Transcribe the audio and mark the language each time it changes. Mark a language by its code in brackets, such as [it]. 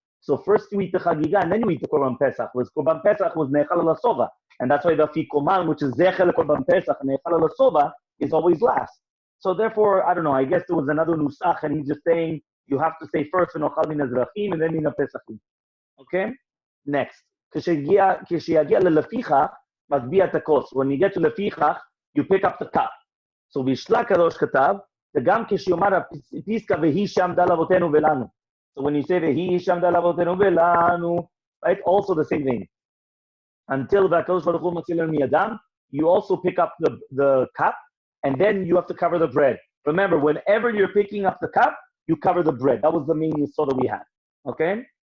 [en] So first you eat the chagiga and then you eat the korban pesach. Was korban pesach was nechal alasova, and that's why the fikoman, which is zechel korban pesach and nechal alasova, is always last. So therefore, I don't know. I guess there was another nusach, and he's just saying you have to say first v'nochal min hazevachim and then min hapesachim. Okay, next. [he] כשיגיע ללפיכך, מטביע את הכוס. [en] When you get to לפיכך, you pick up the cup. [he] So בישלה קדוש כתב, וגם כשיאמר הפיסקה והיא שעמדה לאבותינו ולנו. [en] So when you say [he] והיא שעמדה לאבותינו ולנו, [en] right, also the same thing. Until [he] והקדוש ברוך הוא מציל לנו מידם, [en] you also pick up the cup, and then you have to cover the bread. Remember, whenever you're picking up the cup, you cover the bread. That was the main yesod that we had. Okay?